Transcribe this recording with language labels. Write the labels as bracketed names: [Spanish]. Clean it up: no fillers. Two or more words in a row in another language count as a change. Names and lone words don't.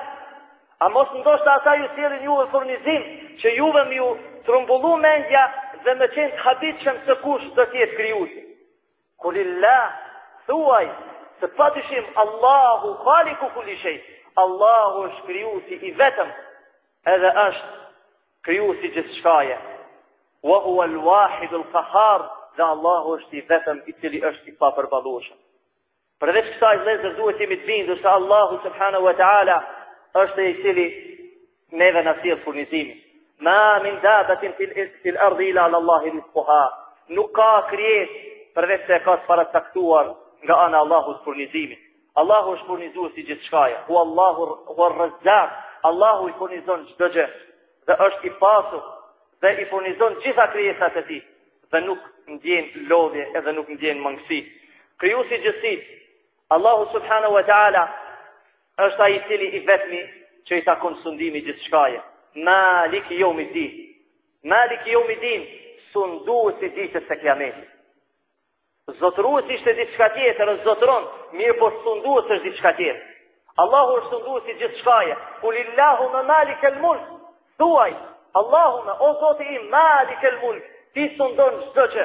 [Albanian] A mos ndoshta ata ju sjellin ju furnizim që juve më ju trumbullu mendja dhe me qenë të habitshëm se kush do të jetë krijuesi? Kulillah, thuaj se padyshim Allahu [Arabic] خالق كل شيء. [Albanian] Allahu është krijuesi i vetëm, edhe është krijuesi gjithçkaje. [Arabic] وهو الواحد القهار, [Albanian] dhe Allahu është i vetëm i cili është i papërballueshëm. Përveç kësaj vëllezër duhet jemi të bindur se Allahu [Arabic] سبحانه وتعالى [Albanian] është i cili neve na sjell furnizimin. [Arabic] ما من دابة في الأرض إلا على الله رزقها. [Albanian] Nuk ka krijesë përveç se ka të paracaktuar nga ana Allahut furnizimin. Allahu është furnizuesi gjithçkaje. [Arabic] الله الرزاق. [Albanian] Allahu i furnizon çdo gjë dhe është i pasur dhe i furnizon gjitha krijesat e tij dhe nuk ndjen lodhje edhe nuk ndjen mangësi. Krijuesi i gjithësisë, Allahu [Arabic] سبحانه وتعالى [Albanian] është ai i cili i vetmi që i takon sundimi gjithçkaje. [Arabic] مالك يوم الدين. مالك يوم الدين, [Albanian] sunduesi i ditës së Kiametit. Zotëruesi ishte diçka tjetër, zotëron, mirë po sunduesi është diçka tjetër. Allahu është sunduesi i gjithçkaje. [Arabic] قل اللهم مالك الملك. [Albanian] Thuaj, Allahumma, o Zoti im, [Arabic] مالك الملك, [Albanian] ti sundon çdo gjë.